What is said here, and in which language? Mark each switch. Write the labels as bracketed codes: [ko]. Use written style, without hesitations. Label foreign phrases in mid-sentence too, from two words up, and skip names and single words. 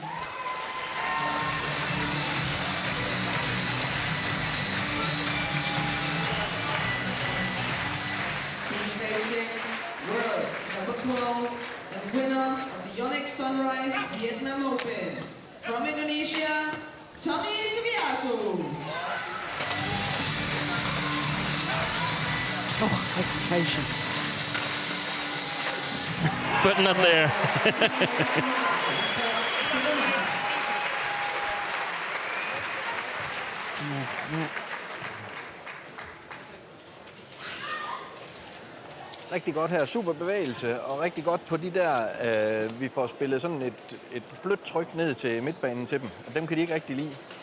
[en] He's facing world number 12 and winner of the Yonex Sunrise Vietnam Open. From Indonesia, Tommy Sugiarto. Oh, hesitation. But not there. [da] Rigtig godt her, super bevægelse, og rigtig godt på de der, vi får spillet sådan et blødt tryk ned til midtbanen til dem, og dem kan de ikke rigtig lide.